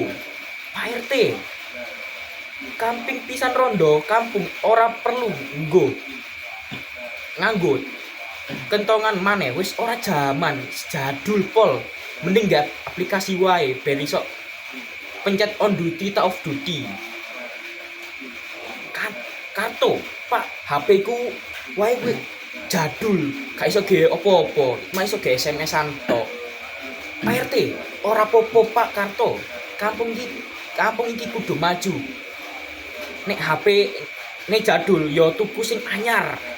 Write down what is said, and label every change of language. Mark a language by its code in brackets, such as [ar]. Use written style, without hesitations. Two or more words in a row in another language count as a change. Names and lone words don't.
[jv] Pak RT kamping pisan rondo kampung ora perlu nganggo kentongan maneh wis ora jaman jadul pol, mending gak aplikasi wae ben iso pencet [en] on duty [jv] ta [en] off duty. [jv] Kartu Pak, HP ku wae jadul, gak iso ge opo-opo, cuma iso ge SMS-an tok. Pak RT, ora popo Pak Karto. Kampung iki kudu maju. Nek HP nek jadul yo tuku sing anyar.